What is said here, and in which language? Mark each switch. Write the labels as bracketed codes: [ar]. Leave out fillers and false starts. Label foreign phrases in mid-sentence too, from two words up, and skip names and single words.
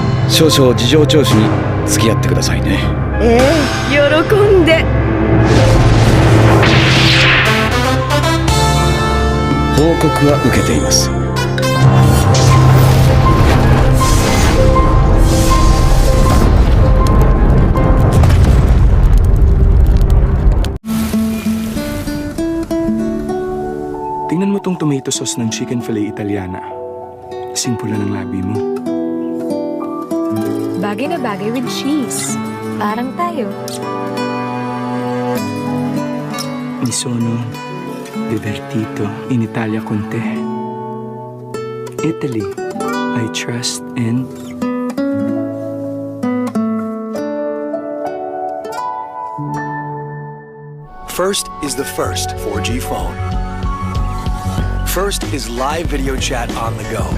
[ja] 少々事情聴取に付き合ってくださいね。喜んで。報告は受けています。 [tl] Tingnan mo tong [en] tomato sauce [tl] ng [en] chicken filet [tl] Italiana. Kasing pula ng labi mo. Bagay na bagay [en] with cheese. [tl] Parang tayo. [it] Mi sono divertito in Italia con te. [en] Italy, I trust and... First is the first 4G phone. First is live video chat on the go.